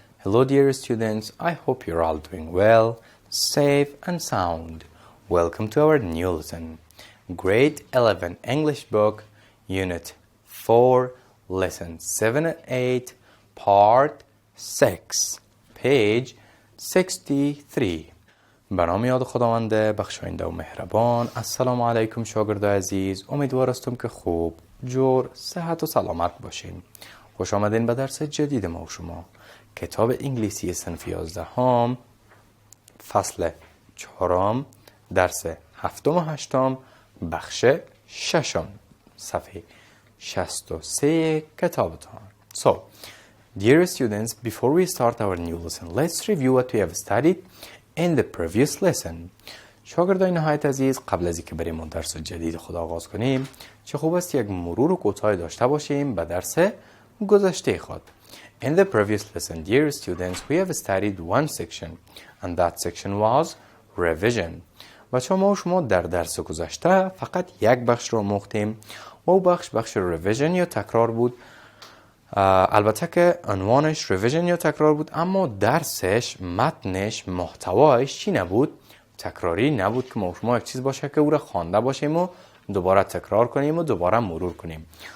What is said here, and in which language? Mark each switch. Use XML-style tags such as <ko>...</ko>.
<en>Hello dear students, I hope you're all doing well, safe and sound. Welcome to our new lesson. Grade 11 English book, Unit 4, Lesson 7 and 8, Part 6, page 63.</en> <fa>به نام یاد خداوند بخشاینده و مهربان. السلام علیکم شاگرد عزیز، امیدوار هستم که خوب، جور، صحت و سلامت باشین. خوش آمدین به درس جدید ما و شما. کتاب انگلیسی صنف 11 فصل 4 درس 7 و 8 بخش 6 صفحه 63 کتابتان.</fa> <en>So, dear students, before we start our new lesson, let's review what we have studied in the previous lesson.</en> <fa>شاگردان نهایت عزیز، قبل از اینکه بریم اون درس جدید خود آغاز کنیم، چه خوب است یک مرور کوتاه داشته باشیم به درس گذشته خود.</fa> <en>In the previous lesson, dear students, we have studied one section, and that section was revision.</en> <fa>بچه ما و شما در درس گذشته فقط یک بخش رو آموختیم و او بخش revision یا تکرار بود. البته که عنوانش revision یا تکرار بود، اما درسش، متنش، محتوایش چی نبود؟ تکراری نبود که ما و شما یک چیز باشه که او را خوانده باشیم و دوباره تکرار کنیم و دوباره مرور کنیم.</fa>